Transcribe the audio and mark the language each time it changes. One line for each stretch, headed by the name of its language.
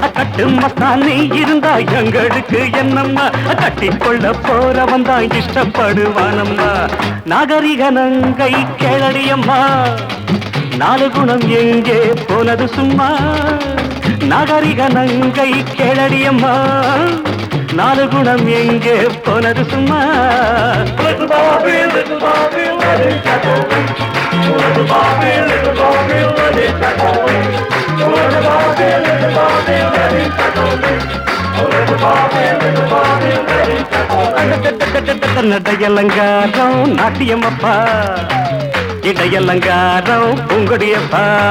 Tamil: கட்டு மசா நீ இருந்தா எங்களுக்கு என்னம்மா, கட்டிக்கொள்ள போறவன் தான் இஷ்டப்படுவானம்மா. நாகரிக நங்கை கேளடியம்மா, 4 குணம் எங்கே போனது சும்மா. நாகரிக நங்கை கேளடியம்மா, 4 குணம் எங்கே போனது சும்மா.
English: Little Barbie, little Barbie, let it get away. Little Barbie, little Barbie, let it get away. Little Barbie, little Barbie, let it get away. Little Barbie, little Barbie, let it get away.
Tamil: நடையலங்காரம் நாட்டியம்மப்பா, இடையலங்காரம் பூங்கொடியப்பா.